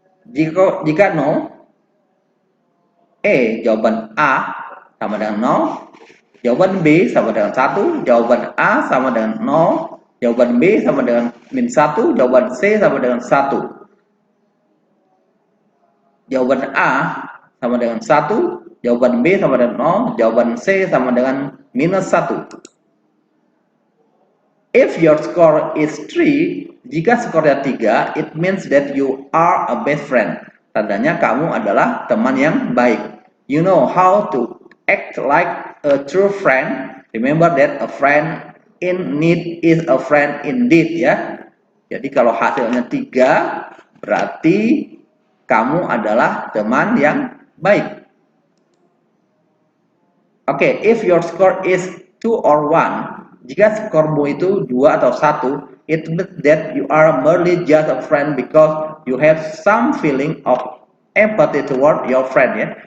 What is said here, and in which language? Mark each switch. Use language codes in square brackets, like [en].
[id] Jika no, jawaban A sama dengan 0, jawaban B sama dengan 1, jawaban A sama dengan 0, jawaban B sama dengan -1, jawaban C sama dengan 1. Jawaban A sama dengan 1, jawaban B sama dengan 0, jawaban C sama dengan -1. [en] If your score is 3, [id] jika skornya 3, [en] it means that you are a best friend. [id] Tandanya kamu adalah teman yang baik. [en] You know how to act like a true friend. Remember that a friend in need is a friend indeed, ya. [id] Jadi kalau hasilnya 3, berarti kamu adalah teman yang baik. [en] Oke, if your score is 2 or 1, [id] jika skormu itu 2 atau 1, [en] it means that you are merely just a friend because you have some feeling of empathy toward your friend, ya.